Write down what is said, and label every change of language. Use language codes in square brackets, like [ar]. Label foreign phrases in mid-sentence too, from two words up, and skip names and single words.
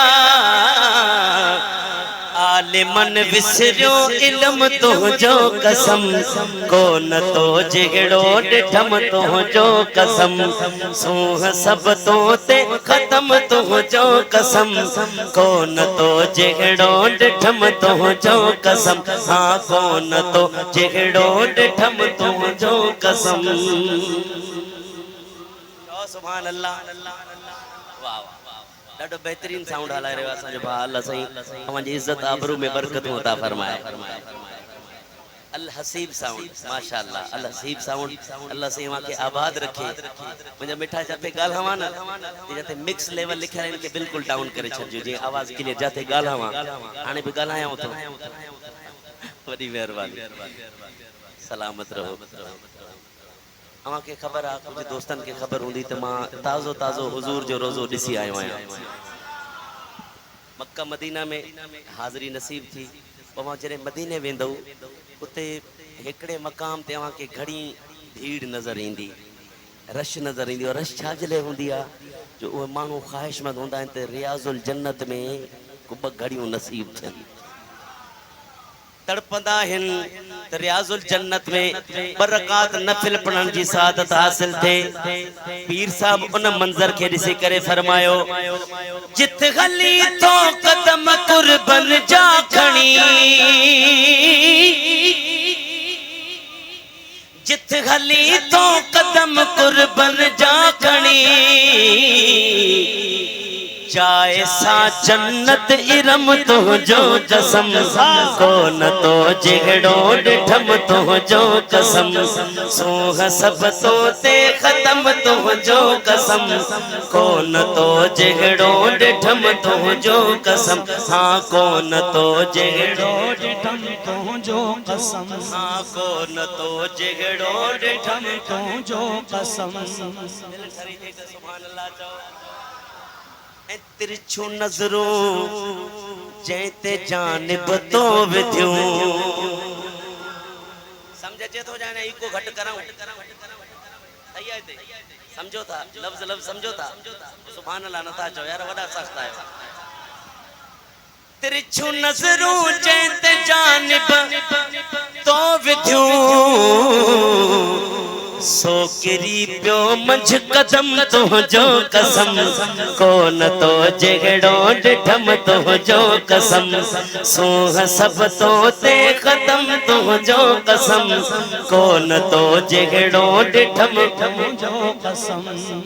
[sd] आलिमन विसरियो इल्म तो जो कसम को न तो जिगड़ो डिठम तो जो कसम सूह सब तो ते खत्म तो जो कसम को न तो जिगड़ो डिठम तो जो कसम हाँ को न तो जिगड़ो डिठम तो जो कसम [ar] سبحان الله [sd] वाह ॾाढो बेहतरीन साउंड हलाए रहियो आहे असांजो भाउ अल्लाह साईं तव्हांजी इज़त आबरू में बरकतूं अता फरमाए अल हसीब साउंड माशाअल्लाह अल हसीब साउंड अल्लाह साईं मांखे आबाद रखे मुंहिंजा मिठा जाते ॻाल्हावां न जाते [en] mix level [sd] लिखियल आहिनि के बिल्कुलु डाउन करे छॾिजो जीअं आवाज़ क्लियर जाते ॻाल्हावां हाणे बि ॻाल्हायां थो वॾी महिरबानी सलामत रहो के खबर आ कुछ दोस्तन के खबर हुंदी त मां ताज़ो ताज़ो हुजूर जो रोज़ो ॾिसी आयो आहियां मक्का मदीना में हाज़री नसीब थी पोइ जॾहिं मदीने वेंदो उते हिकिड़े मक़ाम ते के घणी भीड़ नज़र ईंदी रश नज़र ईंदी और रश छाजे लाइ हूंदी आहे जो उहे माण्हू ख़्वाहिशमंद हूंदा आहिनि त रियाज़ुल जन्नत में को ॿ घड़ियूं नसीब थियनि तड़पंदा आहिनि त रियाज़ुल जन्नत में बरक़ात नफिल पढ़ण जी सादत हासिल थे पीर साहब उन मंजर के ॾिसी करे फरमायो जित हली तो कदम कुर्बन जा खणी जित हली तो कदम कुर्बन जा खणी जाए सा जन्नत इरम तो जो कसम को न तो जिगड़ो डिठम तो जो कसम सूह सब तो ते खत्म तो जो कसम को न तो जिगड़ो डिठम तो जो कसम हाँ को न तो जिगड़ो डिठम तो जो कसम हाँ को न तो जिगड़ो डिठम तो जो कसम [ar] سبحان الله [sd] चओ तिरछू नजरों जैते जानिब तो विधियों समझे जे तो जाने इको घट कराऊं सही है ते समझो था लफ्ज लफ्ज समझो था [ar] سبحان الله [sd] नथा चो यार वडा सख्त है तिरछू नजरों जैते जानिब तो विधियों सो किरी पियो मंझ कदम तो जो कसम को न तो जिगड़ो डिठम तो जो कसम सूह सब तो ते खत्म तो जो कसम को न तो जिगड़ो डिठम तो जो कसम।